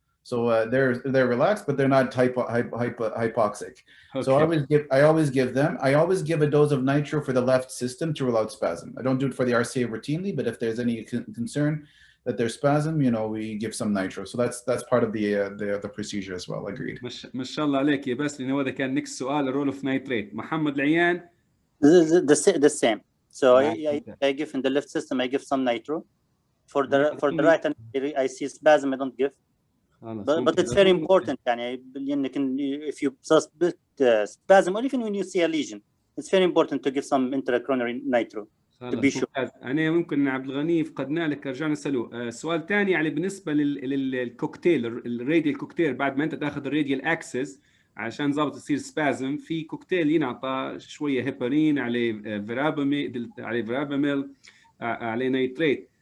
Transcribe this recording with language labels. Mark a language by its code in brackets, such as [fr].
[en] So they're relaxed, but they're not hypoxic. Okay. So I always give a dose of nitro for the left system to rule out spasm. I don't do it for the RCA routinely, but if there's any concern that there's spasm, we give some nitro. So that's part of the procedure as well. Agreed. [ar] ما شاء الله عليك يا بس لأنه هذا كان next سؤال الرول of nitrate. محمد العيان. [en] The same. So I give in the left system. I give some nitro. For the right, and I see spasm. I don't give. But it's very important يعني if you suspect spasm or even when you see a lesion, it's very important to give some intracoronary nitro to be sure. [ar] أنا ممكن عبد الغني فقدنا لك رجعنا نسأله. سؤال ثاني يعني بالنسبة للكوكتيل الراديال كوكتيل بعد ما أنت تأخذ الراديال أكسس عشان ضابط يصير سبازم في كوكتيل ينعطى شوية هيبارين عليه فيراباميل عليه نيتريت.